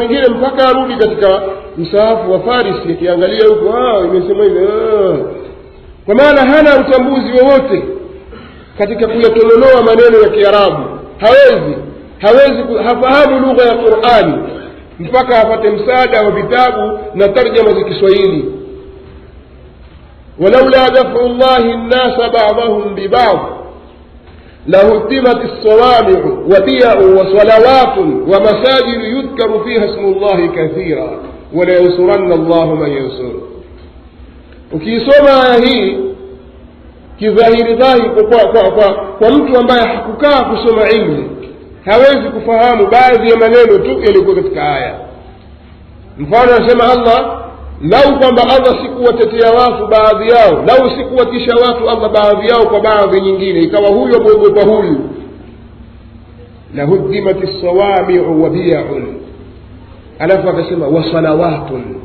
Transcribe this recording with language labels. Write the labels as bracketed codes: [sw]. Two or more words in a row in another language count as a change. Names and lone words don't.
[sw] Wengine mpaka arudi katika msahafu wa Farisi akiangalia huko, imesema hivi, kwa maana hana utambuzi wowote katika kuyatololoa maneno ya Kiarabu. Hafahamu lugha ya Qur'ani mpaka apate msaada wa vitabu na tarjama za Kiswahili. [ar] ولولا دفع الله الناس بعضهم ببعض لهدمت الصوامع وبيع وصلوات ومساجد يذكر فيها اسم الله كثيرا ولا ينصرن الله من ينصر. [sw] ukisoma hii kidhahiri dhahiri kwa mtu ambaye hakukaa kusoma ilmu, hawezi kufahamu baadhi ya maneno tu yaliyokuwa katika aya. Mfano anasema Allah, lau kwamba Allah sikuwatetea watu baadhi yao, lau sikuwatisha watu Allah baadhi yao kwa baadhi nyingine, ikawa huyu amuogopa huyu, [ar] لهدمت الصوامع وبيع, [sw] alafu akasema [ar] وصلوات.